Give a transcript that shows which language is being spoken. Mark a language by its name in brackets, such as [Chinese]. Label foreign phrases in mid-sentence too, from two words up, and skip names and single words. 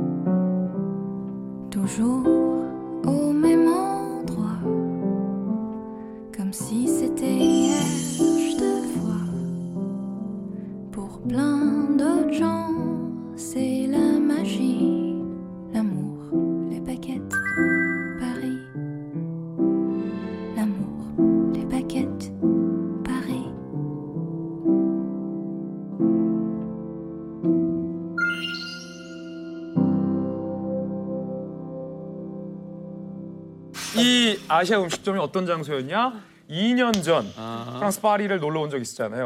[French] Toujours au même endroit, comme si c'était hier, je te vois. Pour plein d'autres gens, c'est la magie, l'amour, les baguettes, Paris. L'amour, les baguettes, Paris. [Korean] 이 아시아 음식점이 어떤 장소였냐? 2년 전 프랑스 파리를 놀러 온 적 있었잖아요.